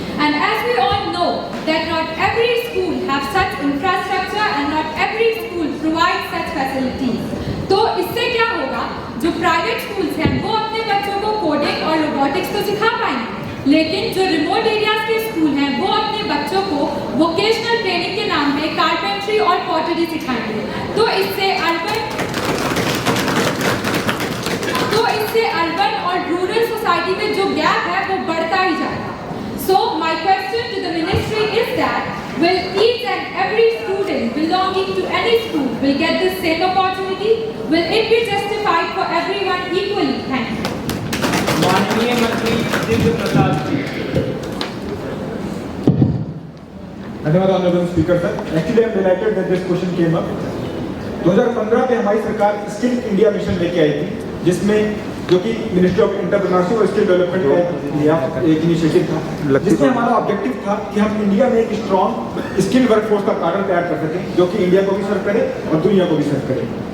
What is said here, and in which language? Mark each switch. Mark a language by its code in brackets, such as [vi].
[en] And as we all know that not every school have such infrastructure and not every school provides such facilities. [hi] तो इससे क्या होगा, जो private schools हैं वो अपने बच्चों को कोडिंग और रोबोटिक्स तो सिखा पाएंगे, लेकिन जो रिमोट एरियाज के स्कूल हैं वो अपने बच्चों को वोकेशनल ट्रेनिंग के नाम पे कारपेंट्री और पॉटरी सिखाएंगे। तो इससे अर्बन और रूरल सोसाइटी में जो गैप है वो बढ़ता ही जाएगा। [en] So my question to the ministry is that will each and every student belonging to any school will get the same opportunity? Will it be justified for everyone equally? Thank you. [hi] माननीय मंत्री दिव्य प्रसाद जी। धन्यवाद [en] Honourable speaker sir. Actually I am delighted that this question came up. [hi] 2015 में हमारी सरकार skill India mission लेके आई थी, जिसमें जो कि मिनिस्ट्री ऑफ एंटरप्रेन्योरशिप और स्किल डेवलपमेंट का एक इनिशिएटिव था, जिसमें हमारा ऑब्जेक्टिव था कि हम इंडिया में एक स्ट्रॉन्ग स्किल वर्कफोर्स का कार्डर तैयार कर सकें जो कि इंडिया को भी सर्व करे और दुनिया को भी सर्व करे।